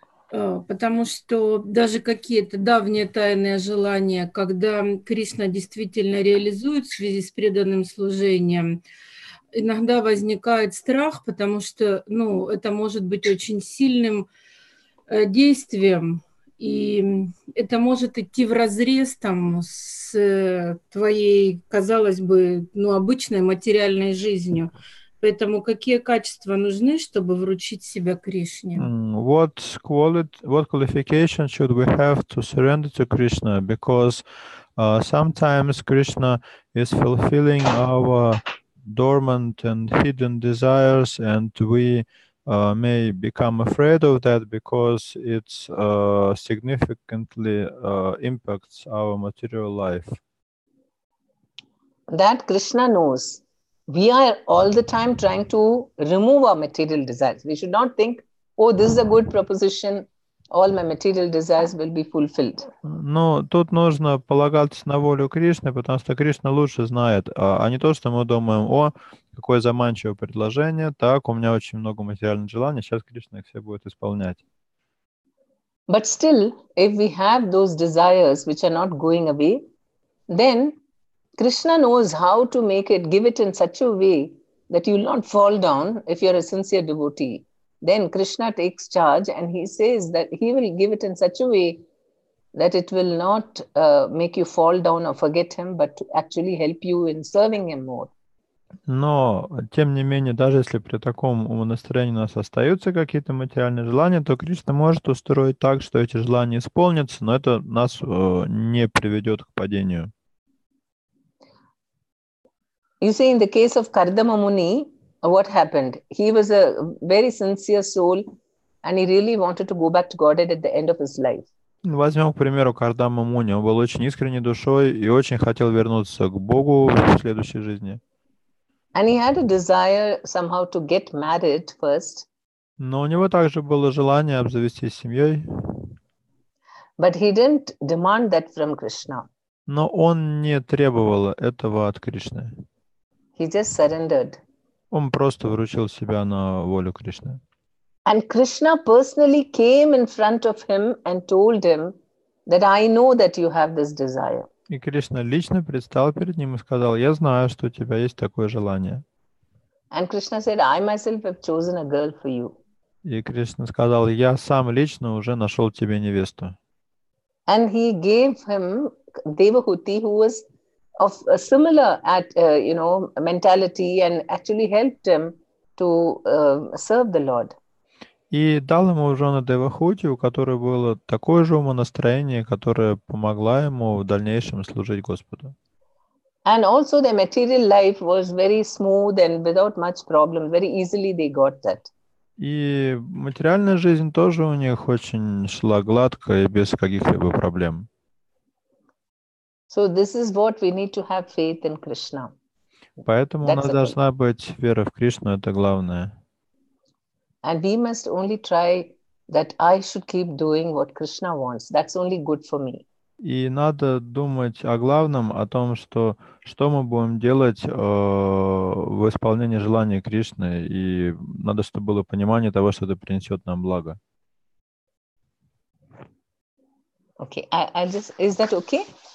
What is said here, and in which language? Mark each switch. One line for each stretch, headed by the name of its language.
Russian: Потому что даже какие-то давние тайные желания, когда Кришна действительно реализует в связи с преданным служением, иногда возникает страх, потому что это может быть очень сильным действием, и это может идти вразрез с твоей, казалось бы, обычной материальной жизнью. Поэтому какие качества нужны, чтобы вручить себя Кришне?
English: What qualification should we have to surrender to Krishna? Because sometimes Krishna is fulfilling our dormant and hidden desires, and we may become afraid of that because it significantly impacts our material life. That Krishna knows. We are all the time trying to remove our material desires. We should not think, oh, this is a good proposition, all my material desires will be fulfilled.
Russian: Ну, тут нужно полагаться на волю Кришны, потому что Кришна лучше знает, а не то, что мы думаем, о, какое заманчивое предложение, так, у меня очень много материальных желаний, сейчас Кришна их все будет исполнять.
English: But still, if we have those desires which are not going away, then Krishna knows how to give it in such a way that you will not fall down if you're a sincere devotee. Then Krishna takes charge and he says that he will give it in such a way that it will not make you fall down or forget him, but to actually help you in serving him more.
Russian: Но, тем не менее, даже если при таком умонастроении у нас остаются какие-то материальные желания, то Кришна может устроить так, что эти желания исполнятся, но это нас не приведет к падению.
English: You see, in the case of Kardama Muni, what happened? He was a very sincere soul and he really wanted to go back to Godhead at the end of his life.
Russian: Возьмем, к примеру, Кардама Муни. Он был очень искренней душой и очень хотел вернуться к Богу в следующей жизни.
English: And he had a desire somehow to get married first.
Russian: Но у него также было желание обзавестись семьей.
English: But he didn't demand that from Krishna.
Russian: Но он не требовал этого от Кришны.
English: He just surrendered.
Russian: Он просто вручил себя на волю Кришны.
English: And Krishna personally came in front of him and told him that I know that you have this desire.
Russian: И Кришна лично предстал перед ним и сказал, я знаю, что у тебя есть такое желание.
English: And Krishna said, I myself have chosen a girl for you.
Russian: И Кришна сказал, я сам лично уже нашел тебе невесту.
English: And he gave him Devahuti, who was of a similar mentality and actually helped him to serve the Lord.
Russian: И дал ему в жены Девахути, у которой было такое же умонастроение, которое помогло ему в дальнейшем служить Господу.
English: And also their material life was very smooth and without much problem. Very easily they got that.
Russian: И материальная жизнь тоже у них очень шла гладко и без каких-либо проблем.
English: So this is what we need to have faith in Krishna.
Russian: Поэтому у нас должна быть вера в Кришну, это главное.
English: And we must only try that I should keep doing what Krishna wants. That's only good for me.
Russian: И надо думать о главном, о том, что мы будем делать в исполнении желания Кришны, и надо, чтобы было понимание того, что это принесет нам благо.
English: Okay, I just, is that okay?